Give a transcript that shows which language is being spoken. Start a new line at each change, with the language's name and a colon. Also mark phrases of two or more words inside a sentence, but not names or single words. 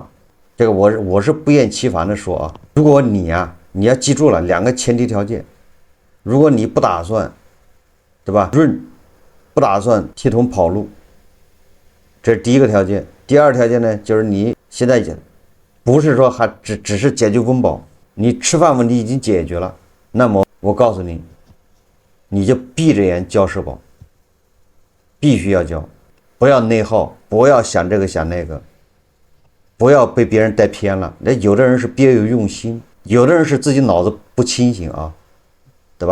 Chinese: 這個我是不厭其煩的說如果你要記住了2個前提條件，如果你不打算。對吧？不打算剃頭跑路，這是第一個條件。第二條件呢，就是你現在不是說還只是解決溫飽，你吃飯問題已經解決了，那麼我告訴你，你就閉着眼交社保，必須要交，不要内耗，不要想这個想那個，不要被別人帶偏了。那有的人是別有用心，有的人是自己腦子不清醒啊，對吧？